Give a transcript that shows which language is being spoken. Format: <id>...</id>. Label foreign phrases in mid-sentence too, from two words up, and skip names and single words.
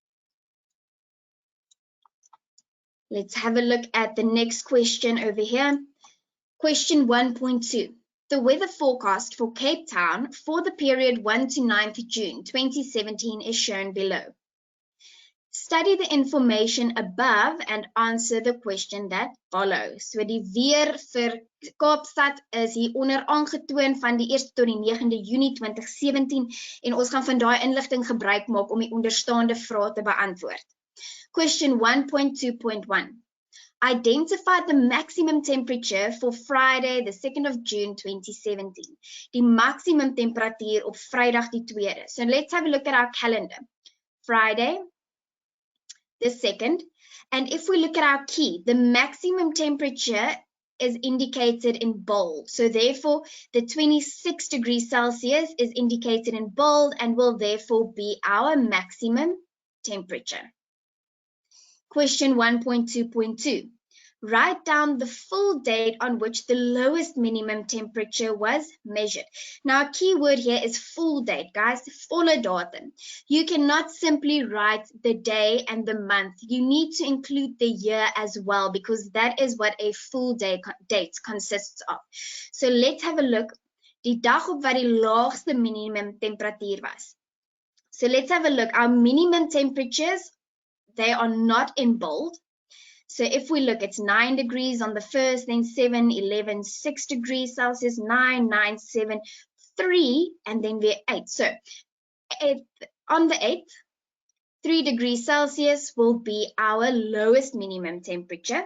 <en>Let's have a look at the next question over here. Question 1.2. The weather forecast for Cape Town for the period 1 to 9th June 2017 is shown below. Study the information above and answer the question that follows.</en> <af>So die weer vir Kaapstad is hier onder aangetoon van die 1ste tot die 9de Junie 2017 en ons gaan van daai inligting gebruik maak om die onderstaande vrae te beantwoord.</af> <en>Question 1.2.1. Identify the maximum temperature for Friday the 2nd of June 2017.</en> <af>Die maximum temperatuur op Vrydag die 2de.</af> <en>So let's have a look at our calendar. Friday the 2nd, and if we look at our key, the maximum temperature is indicated in bold. So therefore, the 26 degrees Celsius is indicated in bold and will therefore be our maximum temperature. Question 1.2.2. Write down the full date on which the lowest minimum temperature was measured. Now, a key word here is full date, guys,</en> <af>volle datum.</af> <en>You cannot simply write the day and the month. You need to include the year as well because that is what a full date consists of. So let's have a look.</en> <af>Die dag op wat die laagste minimum temperatuur was.</af> <en>So let's have a look. Our minimum temperatures, they are not in bold. So if we look, it's 9 degrees on the 1st, then 7, 11, 6 degrees Celsius, 9, 9, 7, 3, and then we're 8. So on the 8th, 3 degrees Celsius will be our lowest minimum temperature.</en>